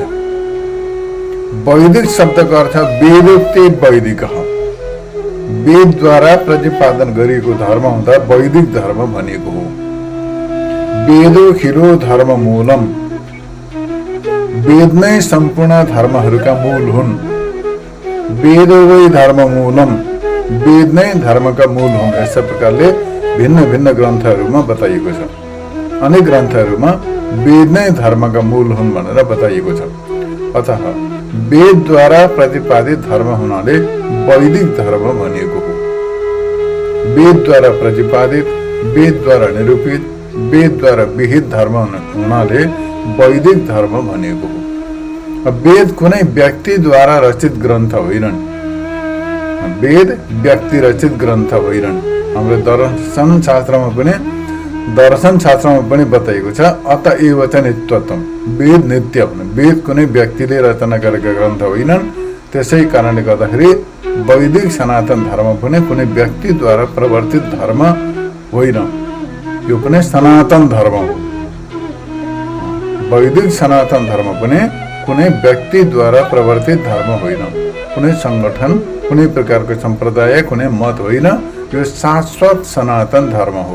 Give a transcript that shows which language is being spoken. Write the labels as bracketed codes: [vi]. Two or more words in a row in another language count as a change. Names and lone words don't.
[ne] वैदिक शब्दको अर्थ वेदोक्ति वैदिक, वेदद्वारा प्रतिपादन गरिएको धर्म हुँदा वैदिक धर्म भनिएको हो। [sa] वेदो खिलो धर्म मूलम, [ne] वेद नै सम्पूर्ण धर्महरूका मूल हुन्। [sa] वेदो वै धर्म मूलम, [ne] वेद नै धर्मका मूल हुन्। यस प्रकारले भिन्न भिन्न ग्रन्थहरूमा बताइएको छ। अनेक ग्रन्थहरूमा वेद नै धर्मका मूल हुन् भनेर बताइएको छ। अतः वेदद्वारा प्रतिपादित धर्म हुनाले वैदिक धर्म भनिएको हो। वेदद्वारा प्रतिपादित वेदद्वारा निरूपित, वेदद्वारा विहित धर्म हुनाले वैदिक धर्म भनिएको हो। वेद कुनै व्यक्तिद्वारा रचित ग्रन्थ होइनन्। वेद व्यक्ति रचित ग्रन्थ होइनन्। हाम्रो दर्शन शास्त्रमा पनि बताइएको छ, [sa] अतएव च नित्यत्वम्, [ne] वेद नित्य हुन्। वेद कुनै व्यक्तिले रचना गरेका ग्रन्थ होइनन्। त्यसै कारणले गर्दाखेरि वैदिक सनातन धर्म पनि कुनै व्यक्तिद्वारा प्रवर्तित धर्म होइन, यो पनि सनातन धर्म हो। वैदिक सनातन धर्म पनि कुनै व्यक्तिद्वारा प्रवर्तित धर्म होइन, कुनै संगठन, कुनै प्रकारको सम्प्रदाय, कुनै मत होइन, यो शाश्वत सनातन धर्म हो।